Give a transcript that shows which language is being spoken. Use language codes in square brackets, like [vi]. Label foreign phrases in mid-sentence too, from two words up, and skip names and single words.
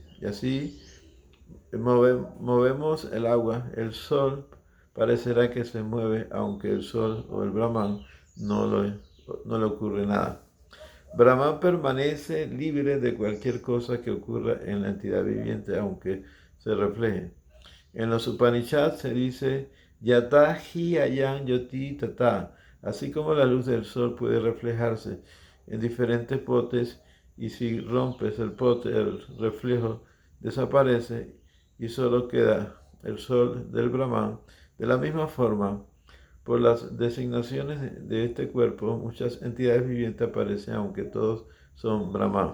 [es] Y así movemos el agua, el sol parecerá que se mueve, aunque el sol o el Brahman no le ocurre nada. Brahman permanece libre de cualquier cosa que ocurra en la entidad viviente, aunque se refleje. En los Upanishads se dice [sa] Yata hi ayan yoti tata, [es] así como la luz del sol puede reflejarse en diferentes potes y si rompes el pote el reflejo desaparece y solo queda el sol del Brahman. De la misma forma, por las designaciones de este cuerpo, muchas entidades vivientes aparecen, aunque todos son Brahman.